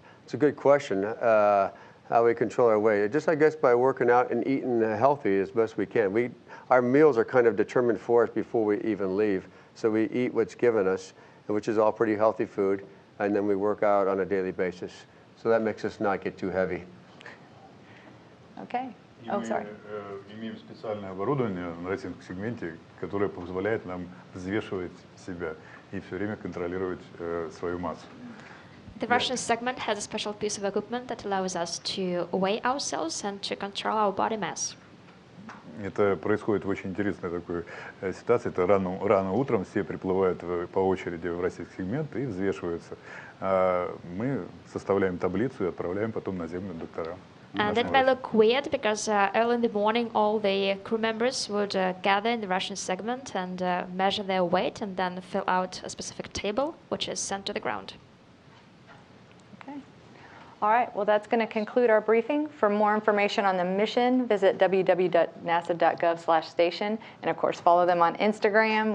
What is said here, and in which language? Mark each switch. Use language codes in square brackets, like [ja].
[en] It's a good question, how we control our weight. Just, I guess, by working out and eating healthy as best we can. Our meals are kind of determined for us before we even leave. So we eat what's given us, which is all pretty healthy food, and then we work out on a daily basis. So that makes us not get too heavy. Okay. Oh, sorry. [ru] Имеем специальное оборудование на рейтинг-сегменте, которое позволяет нам взвешивать себя и все время контролировать свою массу. [en] The Russian segment has a special piece of equipment that allows us to weigh ourselves and to control our body mass. [ru] Это происходит в очень интересной такой ситуации. Это рано утром все приплывают по очереди в российский сегмент и взвешиваются. Мы составляем таблицу и отправляем потом на Землю докторам. [en] And that may look weird because early in the morning all the crew members would gather in the Russian segment and measure their weight and then fill out a specific table which is sent to the ground. Okay. All right, well that's going to conclude our briefing. For more information on the mission, visit www.nasa.gov/station and of course follow them on Instagram.